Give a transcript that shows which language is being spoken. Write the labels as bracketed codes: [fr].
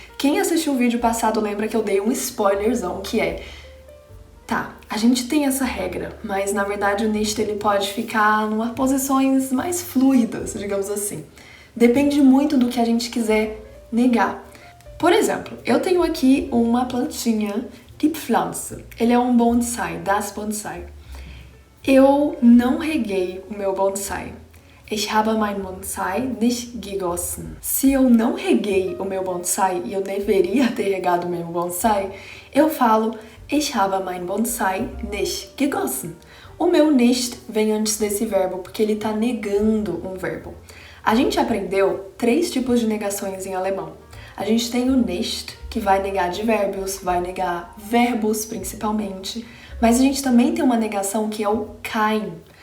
[pt] Quem assistiu o vídeo passado lembra que eu dei um spoilerzão, que é: tá, a gente tem essa regra, mas na verdade o nicht ele pode ficar em posições mais fluidas, digamos assim. Depende muito do que a gente quiser negar. Por exemplo, eu tenho aqui uma plantinha de Pflanze. Ele é um bonsai, das Bonsai. Eu não reguei o meu bonsai. [de] Ich habe mein Bonsai nicht gegossen. [pt] Se eu não reguei o meu bonsai e eu deveria ter regado o meu bonsai, eu falo [de] Ich habe mein Bonsai nicht gegossen. [pt] O meu nicht vem antes desse verbo porque ele está negando um verbo. A gente aprendeu 3 tipos de negações em alemão. A gente tem o nicht, que vai negar advérbios, vai negar verbos principalmente, mas a gente também tem uma negação que é o kein.